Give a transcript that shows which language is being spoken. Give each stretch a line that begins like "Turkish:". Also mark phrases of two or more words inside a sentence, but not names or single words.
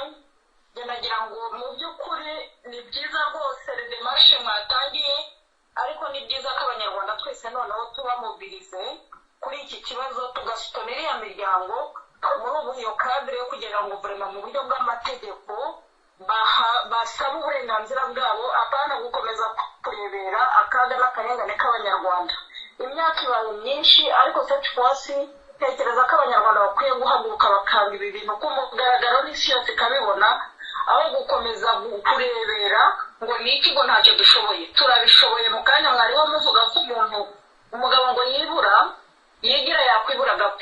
Kinyarwanda: Nagira ngo mu by'ukuri ni byiza rwose demarche mwatangiye, ariko ni byiza ko abanyarwanda twese noneho tuba mobilize kuri iki kibazo, tugasutona iriya miryango muri ubu iyo cadre yo kugira ngo vraiment mu buryo bw'amategeko basaba uburenganzira bwabo, apana gukomeza kurebera akaga n'akarengane k'abanyarwanda. Imyaka ibaye myinshi, ariko
French: cette fois-ci
Kinyarwanda: tekereza ko abanyarwanda bakwiye guhaguruka bakanga ibi bintu ku mugaragaro n'isi yose ikabibona, aho gukomeza kurebera ngo niki ngo ntacyo dushoboye. Turabishoboye. Mu kanya mwariho muvuga ko umugabo ngo yigira yakwibura agapfa.